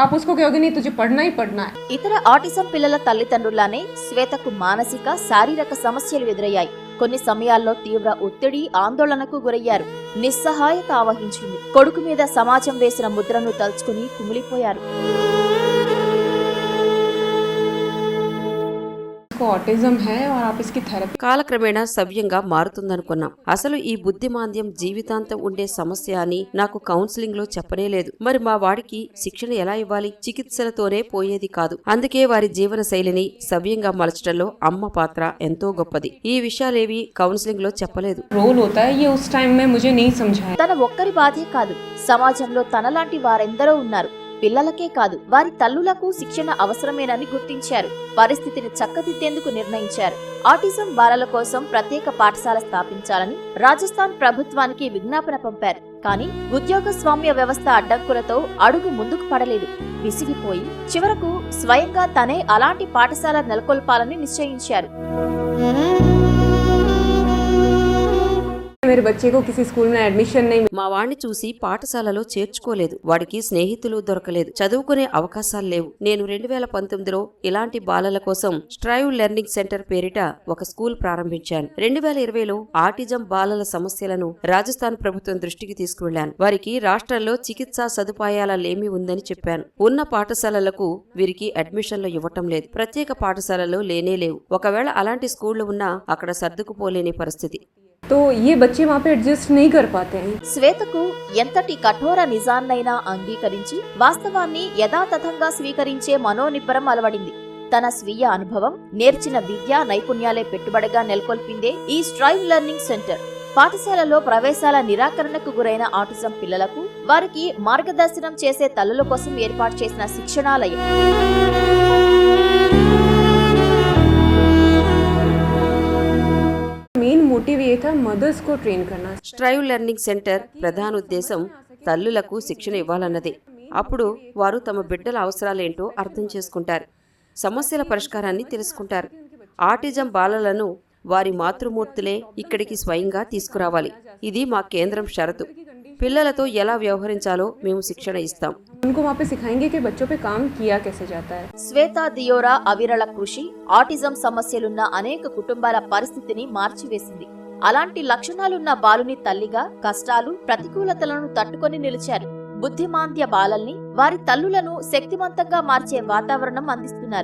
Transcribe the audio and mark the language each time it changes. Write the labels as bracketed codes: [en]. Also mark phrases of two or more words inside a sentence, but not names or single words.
[te] ఇతర ఆటిజం పిల్లల తల్లిదండ్రులానే శ్వేతకు మానసిక, శారీరక సమస్యలు ఎదురయ్యాయి. కొన్ని సమయాల్లో తీవ్ర ఒత్తిడి, ఆందోళనకు గురయ్యారు. నిస్సహాయత ఆవహించింది. కొడుకు మీద సమాజం వేసిన ముద్రను తలుచుకుని కుమిలిపోయారు. [hi] ऑटिज्म है और आप इसकी थेरेपी। [te] కాలక్రమేణా సవ్యంగా మారుతుందనుకున్నాం. అసలు ఈ బుద్ధిమాంద్యం జీవితాంతం ఉండే సమస్య అని నాకు కౌన్సిలింగ్ లో చెప్పనేలేదు. మరి మా వాడికి శిక్షణ ఎలా ఇవ్వాలి? చికిత్సలతోనే పోయేది కాదు. అందుకే వారి జీవన శైలిని సవ్యంగా మలచడంలో అమ్మ పాత్ర ఎంతో గొప్పది. ఈ విషయాలేవి కౌన్సిలింగ్ లో చెప్పలేదు. [hi] रोल होता है ये उस टाइम में मुझे नहीं समझाया। [te] తన ఒక్కరి బాధే కాదు, సమాజంలో తనలాంటి వారెందరో ఉన్నారు. పిల్లలకే కాదు, వారి తల్లులకు శిక్షణ అవసరమేనని గుర్తించారు. పరిస్థితిని చక్కదిద్దేందుకు నిర్ణయించారు. ఆటిజం బాలల కోసం ప్రత్యేక పాఠశాల స్థాపించాలని రాజస్థాన్ ప్రభుత్వానికి విజ్ఞాపన పంపారు. కానీ ఉద్యోగస్వామ్య వ్యవస్థ అడ్డంకులతో అడుగు ముందుకు పడలేదు. విసిగిపోయి చివరకు స్వయంగా తనే అలాంటి పాఠశాల నెలకొల్పాలని నిశ్చయించారు. [hi] मेरे बच्चे को किसी स्कूल में एडमिशन नहीं। [te] మా వాణ్ణి చూసి పాఠశాలలో చేర్చుకోలేదు. వాడికి స్నేహితులు దొరకలేదు, చదువుకునే అవకాశాలు లేవు. నేను 2019లో ఇలాంటి బాలల కోసం స్ట్రైవ్ లెర్నింగ్ సెంటర్ పేరిట ఒక స్కూల్ ప్రారంభించాను. 2020లో ఆటిజం బాలల సమస్యలను రాజస్థాన్ ప్రభుత్వం దృష్టికి తీసుకువెళ్లాను. వారికి రాష్ట్రంలో చికిత్సా సదుపాయాల లేమి ఉందని చెప్పాను. ఉన్న పాఠశాలలకు వీరికి అడ్మిషన్లు ఇవ్వటం లేదు. ప్రత్యేక పాఠశాలలు లేనే లేవు. ఒకవేళ అలాంటి స్కూళ్లు ఉన్నా అక్కడ సర్దుకుపోలేని పరిస్థితి. [hi] तो ये बच्चे वहाँ पे एडजस्ट नहीं कर पाते हैं। [te] శ్వేతకు ఎంతటి కఠోర నిజాన్నైనా అంగీకరించి వాస్తవాన్ని యథాతథంగా స్వీకరించే మనోనిబ్బరం అలవడింది. తన స్వీయ అనుభవం, నేర్చిన విద్యా నైపుణ్యాలే పెట్టుబడిగా నెలకొల్పిందే ఈ స్ట్రైవ్ లెర్నింగ్ సెంటర్. పాఠశాలలో ప్రవేశాల నిరాకరణకు గురైన ఆటిజం పిల్లలకు, వారికి మార్గదర్శనం చేసే తల్లుల కోసం ఏర్పాటు చేసిన శిక్షణాలయం. [en] main motive [hi] ये था मदर्स को ट्रेन करना। [te] స్ట్రైవ్ లెర్నింగ్ సెంటర్ ప్రధాన ఉద్దేశం తల్లులకు శిక్షణ ఇవ్వాలన్నదే. అప్పుడు వారు తమ బిడ్డల అవసరాలేంటో అర్థం చేసుకుంటారు, సమస్యల పరిష్కారాన్ని తెలుసుకుంటారు. ఆటిజం బాలలను వారి మాతృమూర్తులే ఇక్కడికి స్వయంగా తీసుకురావాలి. ఇది మా కేంద్రం షరతు. పిల్లలతో ఎలా వ్యవహరించాలో మేము శిక్షణ ఇస్తాం. [hi] उनको वहाँ पे सिखाएंगे कि बच्चों पे काम किया कैसे जाता है। [te] శ్వేతా దియోరా అవిరళ కృషి ఆటిజం సమస్యలున్న అనేక కుటుంబాల పరిస్థితిని మార్చివేసింది. అలాంటి లక్షణాలున్న బాలుని తల్లిగా కష్టాలు, ప్రతికూలతలను తట్టుకొని నిలిచారు. బుద్ధిమాంద్య బాలల్ని, వారి తల్లులను శక్తివంతంగా మార్చే వాతావరణం అందిస్తున్నారు.